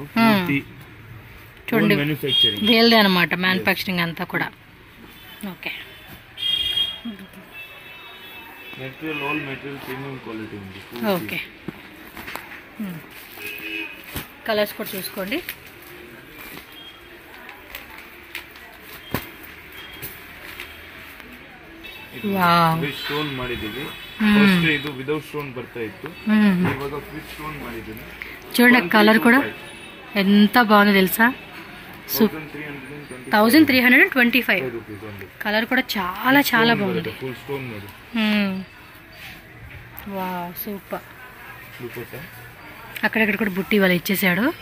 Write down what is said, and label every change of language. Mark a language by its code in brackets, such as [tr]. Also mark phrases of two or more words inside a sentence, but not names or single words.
[te] చూడండి, వేల్దే అనమాట మ్యానుఫ్యాక్చరింగ్ అంతా కూడా. ఓకే, [en] material all material premium quality ఉంది. [te] ఓకే, కలర్స్ కూడా చూసుకోండి. [kn] ಸ್ಟೋನ್ ಮಾಡಿದೀವಿ. ಫಸ್ಟ್ ಇದು [en] without stone [kn] ಬರ್ತಾ ಇತ್ತು, ಇವಾಗ [en] with stone [kn] ಮಾಡಿದೀನಿ. [te] చూడండి కలర్ కూడా ఎంత బాగుందో తెలుసా. 1325 కలర్ కూడా చాలా చాలా బాగుంది. [en] full stone [te] మరి. [en] wow, super. [te] అక్కడక్కడ కూడా బుట్టి వాళ్ళు ఇచ్చేసాడు.